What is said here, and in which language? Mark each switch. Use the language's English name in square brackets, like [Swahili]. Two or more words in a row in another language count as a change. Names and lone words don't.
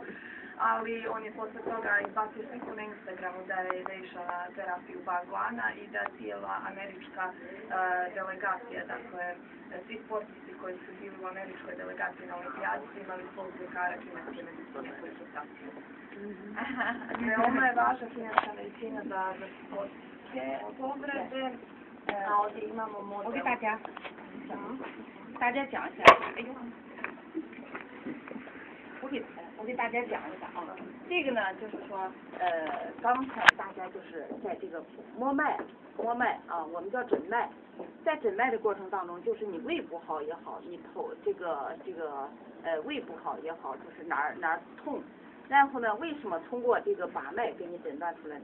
[Bosnian] Ali on je posle toga izbacio sliku na Instagramu da je išao na terapiju Baguana i da cijela američka delegacija, dakle, svi sportisti koji su bili u američkoj delegaciji na olimpijadi su imali svog ljekara kineske medicine koji su takvi. Veoma je važna kineska medicina za sportske povrede, a ovdje imamo model. [Chinese] 大家讲一下，哎呦，我给大家讲一下啊，这个呢就是说，刚才大家就是在这个摸脉啊，我们叫诊脉，在诊脉的过程当中，就是你胃不好也好，你头胃不好也好，就是哪儿痛，然后呢，为什么通过这个把脉给你诊断出来呢？